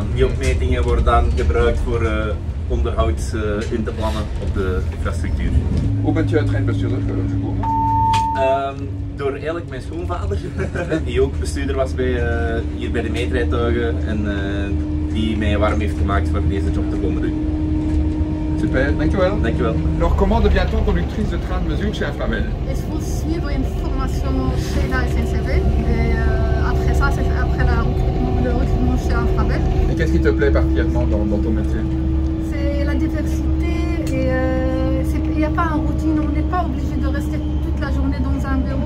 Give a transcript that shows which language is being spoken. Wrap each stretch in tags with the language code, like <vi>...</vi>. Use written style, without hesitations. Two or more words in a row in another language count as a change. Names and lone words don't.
<nl>Die opmetingen worden dan gebruikt voor onderhoud in te plannen op de infrastructuur. Hoe bent je treinbestuurder gekomen? Door eigenlijk mijn schoonvader, die ook bestuurder was hier bij de meetrijtuigen en die mij warm heeft gemaakt voor deze job te komen doen. Super, dankjewel. Dankjewel.</nl> <fr>Alors comment devient-on conductrice de train de mesure chez Infrabel? Il faut suivre une formation chez la SNCF et après ça, c'est après le recrutement chez Infrabel. Et qu'est-ce qui te plaît particulièrement dans ton métier? C'est la diversité et il n'y a pas une routine, on n'est pas obligé de rester toute la journée dans un bureau.</fr>